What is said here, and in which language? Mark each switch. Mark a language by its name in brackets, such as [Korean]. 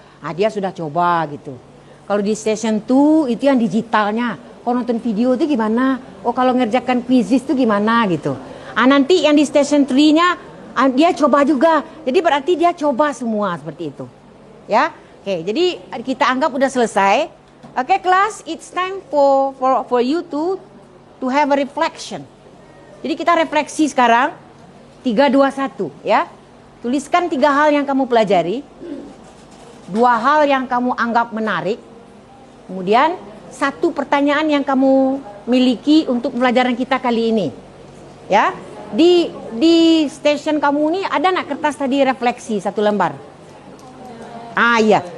[Indonesian] Nah, dia sudah coba gitu. Kalau di station 2 itu yang digitalnya. Oh nonton video itu gimana? Oh kalau ngerjakan quizzes itu gimana gitu. Ah nanti yang di station 3-nya dia coba juga. Jadi berarti dia coba semua seperti itu. Ya, oke. Jadi kita anggap udah selesai. Oke kelas, [English] it's time for you to have a reflection. [Indonesian] Jadi kita refleksi sekarang. 3, 2, 1 ya. Tuliskan 3 hal yang kamu pelajari. 2 hal yang kamu anggap menarik. Kemudian 1 pertanyaan yang kamu miliki untuk pelajaran kita kali ini. Ya. Di station kamu ini ada nak kertas tadi refleksi 1 lembar? Ah iya.